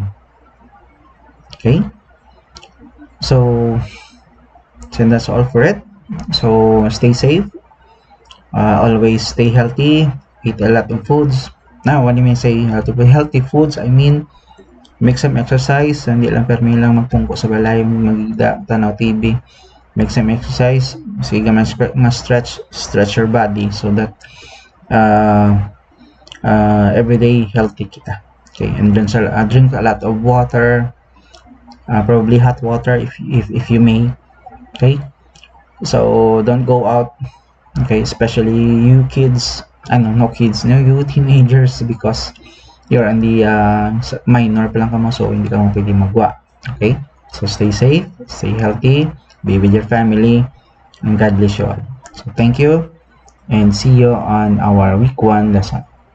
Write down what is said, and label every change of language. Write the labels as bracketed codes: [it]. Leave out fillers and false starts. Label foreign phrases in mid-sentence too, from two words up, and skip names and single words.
[en] Okay, so that's all for it. So stay safe, always stay healthy, eat a lot of foods. Now when I say healthy foods, I mean make some exercise, [hil] hindi lang permi lang magpungko sa balay, magigda, tanaw TV. [en] Make some exercise, sige mas stretch your body, so that everyday healthy kita. Okay, and then drink a lot of water, probably hot water if you may. Okay, so don't go out, okay, especially you kids, you teenagers, because you're on the minor [hil] pa lang kamo, [en] so [hil] hindi ka mo pwede magwa. [en] Okay, so stay safe, stay healthy, be with your family, and God bless you all. So thank you, and see you on our week 1 lesson.